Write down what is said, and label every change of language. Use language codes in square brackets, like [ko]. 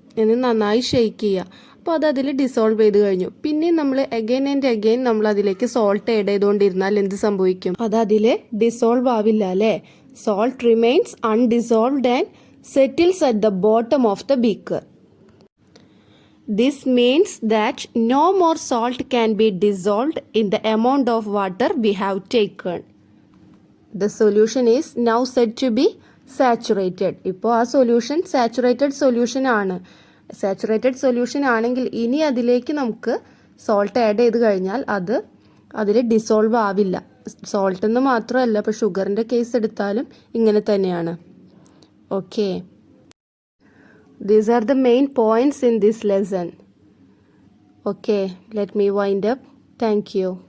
[ml] എന്നിട്ട് നന്നായി ഷെയ്ക്ക് ചെയ്യുക. അപ്പോൾ അത് അതിൽ ഡിസോൾവ് ചെയ്ത് കഴിഞ്ഞു. പിന്നെ നമ്മൾ അഗൈൻ ആൻഡ് അഗൈൻ നമ്മൾ അതിലേക്ക് സോൾട്ട് ആഡ് ചെയ്തുകൊണ്ടിരുന്നാൽ എന്ത് സംഭവിക്കും? അത് അതിൽ ഡിസോൾവ് ആവില്ല അല്ലേ? [en] Salt remains undissolved and settles at the bottom of the beaker. This means that no more salt can be dissolved in the amount of water we have taken. The solution is now said to be saturated. [ml] ഇപ്പോൾ ആ solution saturated solution ആണ്. Saturated solution ആണെങ്കിൽ ഇനി അതിലേക്ക് നമുക്ക് salt add ചെയ്ത് കഴിഞ്ഞാൽ അത് അതിൽ ഡിസോൾവ് ആവില്ല. സോൾട്ട് എന്ന് മാത്രമല്ല, ഇപ്പോൾ ഷുഗറിൻ്റെ കേസ് എടുത്താലും ഇങ്ങനെ തന്നെയാണ്. Okay. [en] These are the main points in this lesson. Okay, let me wind up. Thank you.